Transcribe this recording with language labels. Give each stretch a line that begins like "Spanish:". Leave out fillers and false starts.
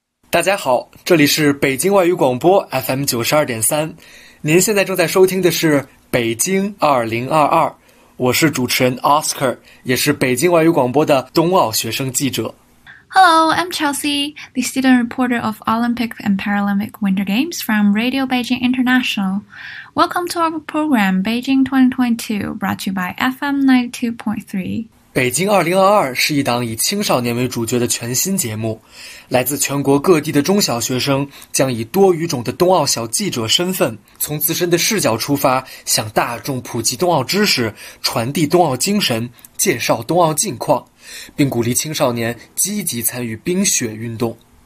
Chinese: 大家好，这里是北京外语广播 FM92.3，您现在正在收听的是北京2022，我是主持人 Oscar， 也是北京外语广播的冬奥学生记者。
English: Hello, I'm Chelsea, the student reporter of Olympic and Paralympic Winter Games from Radio Beijing International. Welcome to our program, Beijing 2022, brought to you by FM92.3.
Chinese: 北京2022是一档以青少年为主角的全新节目，来自全国各地的中小学生将以多语种的冬奥小记者身份，从自身的视角出发，向大众普及冬奥知识，传递冬奥精神，介绍冬奥近况，并鼓励青少年积极参与冰雪运动。